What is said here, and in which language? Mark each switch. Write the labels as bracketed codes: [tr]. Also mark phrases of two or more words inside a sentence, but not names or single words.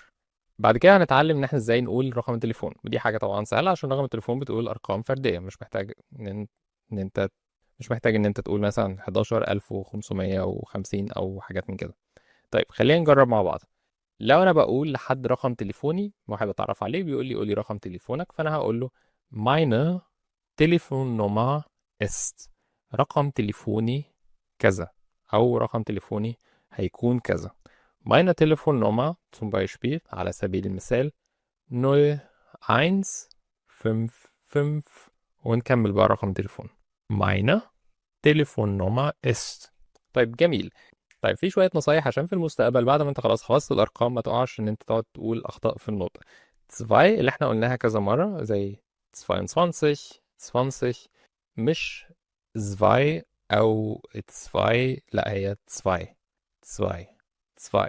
[ar] بعد كده هنتعلم ان احنا ازاي نقول رقم التليفون، ودي حاجه طبعا سهله عشان رقم التليفون بتقول ارقام فرديه، مش محتاج ان انت مش محتاج ان انت تقول مثلا 11550 او حاجات من كده. طيب خلينا نجرب مع بعض. لو انا بقول لحد رقم تليفوني واحد اتعرف عليه بيقول لي قول لي رقم تليفونك، فانا هقول له [de] meine Telefonnummer ist [ar] رقم تليفوني كذا، او رقم تليفوني هيكون كذا. [de] meine Telefonnummer zum Beispiel [ar] على سبيل المثال 0155 ونكمل بقى رقم تليفون. [de] meine Telefonnummer ist. [ar] طيب جميل. طيب في شوية نصايح عشان في المستقبل بعد ما انت خلاص حفظت الأرقام ما تقعش ان انت تقعد تقول أخطاء في النطق. 2 اللي احنا قلناها كذا مرة زي 22 20 مش 2 أو 2 لا هي 2 2 2.